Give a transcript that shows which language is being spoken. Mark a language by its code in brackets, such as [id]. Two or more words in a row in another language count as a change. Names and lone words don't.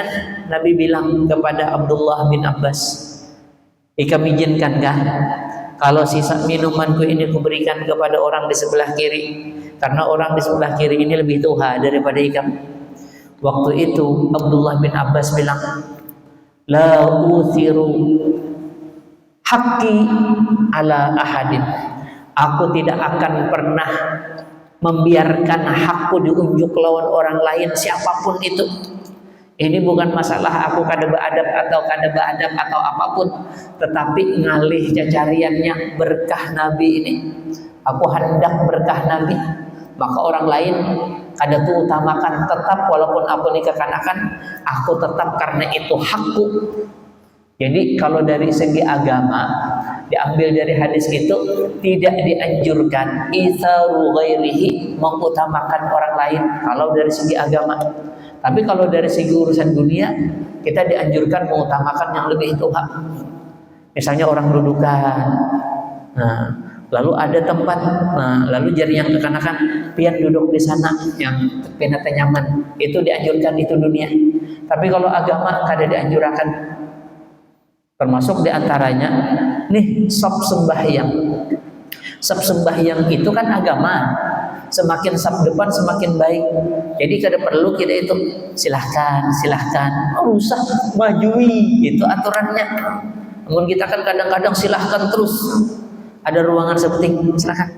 [id] Nabi bilang kepada Abdullah bin Abbas, kami izinkankah kalau sisa minumanku ini kuberikan kepada orang di sebelah kiri, karena orang di sebelah kiri ini lebih tuha daripada ikam. Waktu itu Abdullah bin Abbas bilang, [ar] لا أوثر بحقي على أحد, [id] aku tidak akan pernah membiarkan hakku diunjuk lawan orang lain siapapun itu. [bjn] Ini bukan masalah aku kada beadab atau apapun, tetapi ngalih cacariannya berkah Nabi ini. [id] Aku hendak berkah Nabi, maka orang lain kada ku utamakan, tetap walaupun aku ini kekanakan, aku tetap karena itu hakku. Jadi kalau dari segi agama diambil dari hadis itu, tidak dianjurkan [ar] إيثار غيره, [id] mengutamakan orang lain kalau dari segi agama. Tapi kalau dari segi urusan dunia, kita dianjurkan mengutamakan yang lebih tua. [bjn] Misalnya orang dudukan, nah, lalu ada tempat, nah, lalu jari yang kekanakan pian duduk di sana yang penata nyaman, itu dianjurkan, itu dunia. Tapi kalau agama kada dianjurkan. Termasuk diantaranya nih sop sembahyang. [id] Sop sembahyang itu kan agama. [bjn] Semakin sop depan semakin baik. Jadi kada perlu kita itu silahkan, oh rusak, majui, itu aturannya. [id] Namun kita kan kadang-kadang silahkan terus. Ada ruangan seperti silahkan.